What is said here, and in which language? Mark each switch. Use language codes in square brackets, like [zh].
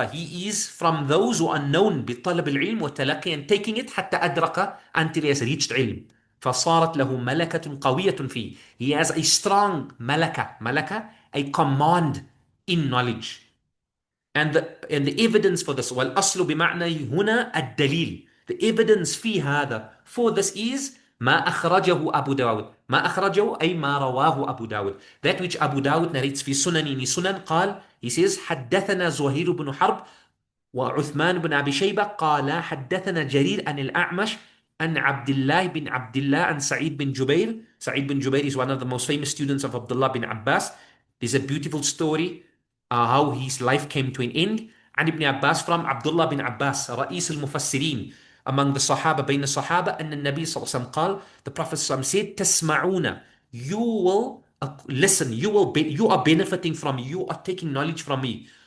[en] He is from those who are known [ar] بطلب العلم وتلقي, [en] and taking it [ar] حتى أدرك, [en] until he has reached [ar] علم. فصارت له ملكة قوية فيه. [en] He has a strong ملكة, a command in knowledge. And the evidence for this, [ar] والأصل بمعنى هنا الدليل. [en] The evidence [ar] في هذا, [en] for this is [ar] ما أخرجه أبو داود. ما أخرجه أي ما رواه أبو داود. [en] That which Abu Dawud narrates [ar] في سنن قال, [en] he says [ar] حدثنا زهير بن حرب وعثمان بن أبي شيبة قال حدثنا جرير عن الأعمش عن عبد الله بن عبد الله عن سعيد بن جبير. [en] Sa'id bin Jubair is one of the most famous students of Abdullah bin Abbas. There's a beautiful story how his life came to an end. [ar] عن ابن عباس, [en] from Abdullah bin Abbas, [ar] رئيس المفسرين, [en] among the Sahaba, [ar] بين الصحابة, أن النبي صلى الله عليه وسلم قال, [en] the Prophet [ar] صلى الله عليه وسلم [en] said, [ar] تسمعون, [en] you will listen, you are benefiting from me, you are taking knowledge from me.